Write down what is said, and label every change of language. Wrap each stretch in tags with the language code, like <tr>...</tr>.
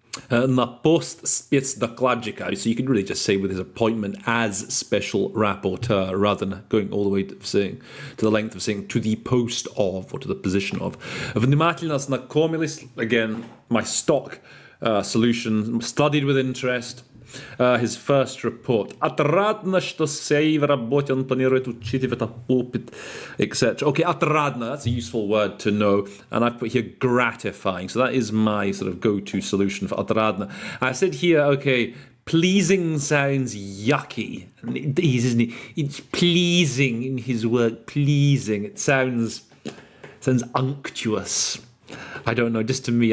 <ru>Na post spetsdokladчика,</ru> <en>so you could really just say with his appointment as special rapporteur rather than going all the way to the length of saying to the post of or to the position of.</en> <ru>Внимательно знакомились,</ru> <en>again, my stock solution, studied with interest. His first report.</en> <ru>Отрадно, что сей в работе он планирует учитывать опыт, etc.</ru> <en>Okay, отрадно, that's a useful word to know. And I've put here gratifying. So that is my sort of go-to solution for отрадно. I said here, okay, pleasing sounds yucky. It is, isn't it? It's pleasing in his work, pleasing. It sounds unctuous. I don't know, just to me.</en>